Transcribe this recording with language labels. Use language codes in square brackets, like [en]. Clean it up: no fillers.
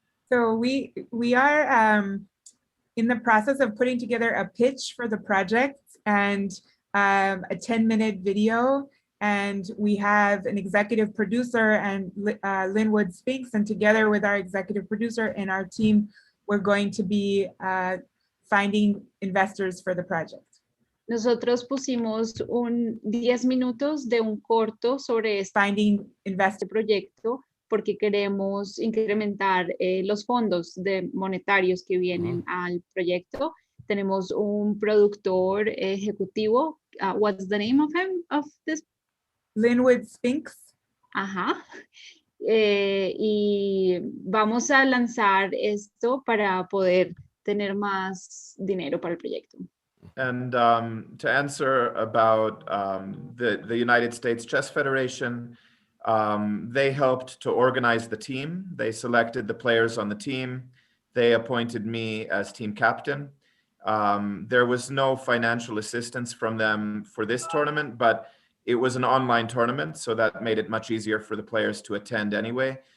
[en] So we are in the process of putting together a pitch for the project and a 10-minute video. And we have an executive producer and Linwood Spinks, and together with our executive producer and our team, we're going to be finding investors for the project. [es] Nosotros pusimos 10 minutos de un corto sobre [en] Finding [es] este proyecto porque queremos incrementar los fondos monetarios que vienen al proyecto. Tenemos un productor ejecutivo. [en] What's the name of him, of this? Linwood Spinks. Ajá. [es] Y vamos a lanzar esto para poder tener más dinero para el proyecto. [en] And to answer about the United States Chess Federation, they helped to organize the team. They selected the players on the team. They appointed me as team captain. There was no financial assistance from them for this tournament, but it was an online tournament, so that made it much easier for the players to attend anyway.